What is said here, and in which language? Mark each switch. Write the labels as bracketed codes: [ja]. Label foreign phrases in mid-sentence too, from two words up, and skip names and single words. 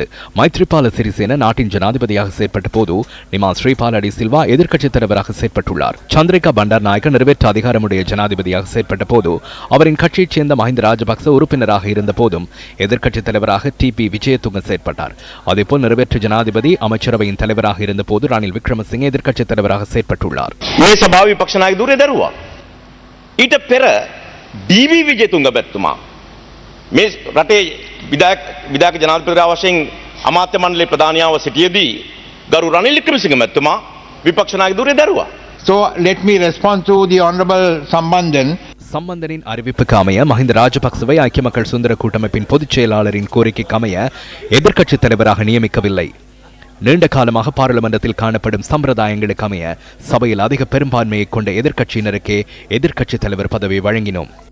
[ta] மைத்ரிபால சிறிசேன நாட்டின் ஜனாதிபதியாக செயற்பட்ட போது நிமால் ஸ்ரீபால டி சில்வா எதிர்க்கட்சித் தலைவராக செயற்பட்டுள்ளார். சந்திரிகா பண்டாரநாயக்க நிறைவேற்ற அதிகாரமுடைய ஜனாதிபதியாக செயற்பட்ட போது அவரின் கட்சியைச் சேர்ந்த மஹிந்த ராஜபக்ச உறுப்பினராக இருந்த போதும் எதிர்க்கட்சித் தலைவராக டிபி விஜயதுங்க செயற்பட்டார். அதேபோல் நிறைவேற்று ஜனாதிபதி அமைச்சரவையின் தலைவராக இருந்த போது ரணில் விக்ரமசிங்கே எதிர்க்கட்சித் தலைவராக செயற்பட்டுள்ளார். [si] ඩීවී විජේතුංග බැතිතුමා මේ රටේ විධායක ජනාධිපති වශයෙන් අමාත්‍ය මණ්ඩලයේ ප්‍රධානියාව සිටියේදී ගරු රනිල් වික්‍රමසිංහ මැතිතුමා විපක්ෂ නායක ධුරය දරුවා. [en] So let me respond to the honorable Sambandhan. [ta] சம்பந்தனின் அறிவிப்புக்கு அமைய மஹிந்த ராஜபக்சவை ஐக்கிய மக்கள் சுதந்திர கூட்டமைப்பின் பொதுச் செயலாளரின் கோரிக்கைக்கு அமைய எதிர்க்கட்சித் தலைவராக நியமிக்கவில்லை. நீண்ட காலமாக பாராளுமன்றத்தில் காணப்படும் சம்பிரதாயங்களுக்கு அமைய சபையில் அதிக பெரும்பான்மையை கொண்ட எதிர்க்கட்சியினருக்கே எதிர்க்கட்சித் தலைவர் பதவி வழங்கினோம்.